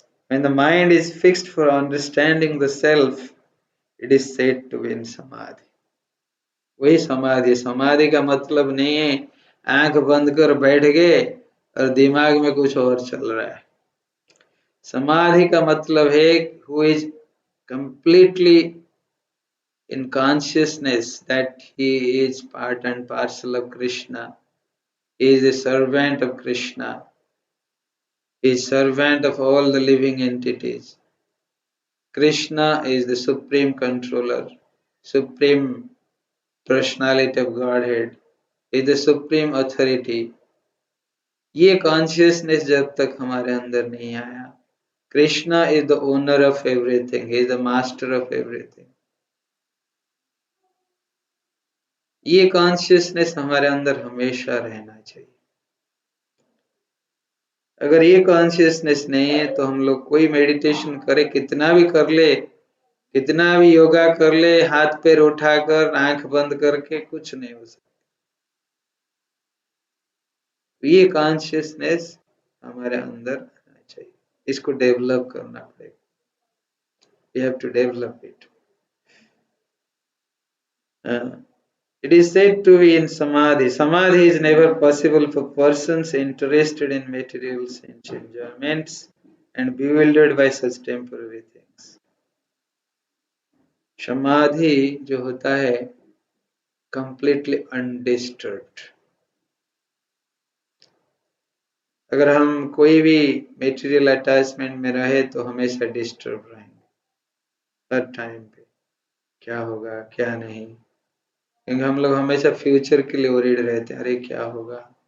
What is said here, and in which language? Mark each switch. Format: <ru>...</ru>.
<en>When the mind is fixed for understanding the self, it is said to be in samadhi.</en> <hi>वही समाधि। समाधि का मतलब नहीं है आंख बंद कर बैठ गए और दिमाग में कुछ और चल रहा है। समाधि का मतलब है</hi> <en>who is completely in consciousness that he is part and parcel of Krishna. He is a servant of Krishna. He is servant of all the living entities. Krishna is the supreme controller, supreme personality of Godhead, is the supreme authority.</en> <hi>ये consciousness जब तक हमारे अंदर नहीं आया,</hi> <en>Krishna is the owner of everything, he is the master of everything.</en> <hi>ये consciousness हमारे अंदर हमेशा रहना चाहिए. अगर ये कॉन्शियसनेस नहीं है तो हम लोग कोई मेडिटेशन करे, कितना भी कर ले, कितना भी योगा कर ले, हाथ पैर उठाकर आंख बंद करके, कुछ नहीं हो सकता. ये कॉन्शियसनेस हमारे अंदर आना चाहिए, इसको डेवलप करना पड़ेगा.</hi> <en>We have to develop it. It is said to be in samadhi. Samadhi is never possible for persons interested in material sense enjoyments and bewildered by such temporary things.</en> <hi>Samadhi जो होता है</hi> <en>completely undisturbed.</en> <hi>अगर हम कोई भी material attachment में रहे तो हमेशा डिस्टर्ब रहेंगे हर टाइम पे, क्या होगा क्या नहीं, क्योंकि हम लोग हमेशा फ्यूचर के लिए वरीड रहते हैं, अरे क्या होगा.</hi>